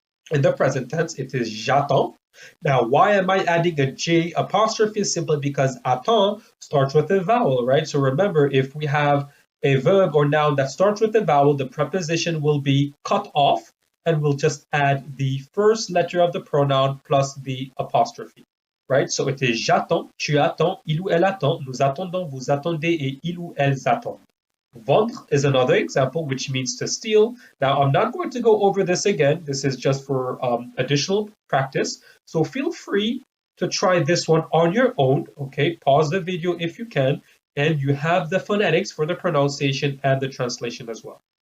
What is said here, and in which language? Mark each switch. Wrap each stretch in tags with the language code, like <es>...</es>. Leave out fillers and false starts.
<en>In the present tense, it is j'attends. Now, why am I adding a J apostrophe? Simply because attend starts with a vowel, right? So remember, if we have a verb or noun that starts with a vowel, the preposition will be cut off and we'll just add the first letter of the pronoun plus the apostrophe, right? So it is</en> <fr>j'attends, tu attends, il ou elle attend, nous attendons, vous attendez, et il ou elles attendent.</fr> <en>Vendre is another example, which means to steal. Now, I'm not going to go over this again. This is just for additional practice. So feel free to try this one on your own. Okay, pause the video if you can, and you have the phonetics for the pronunciation and the translation as well.</en>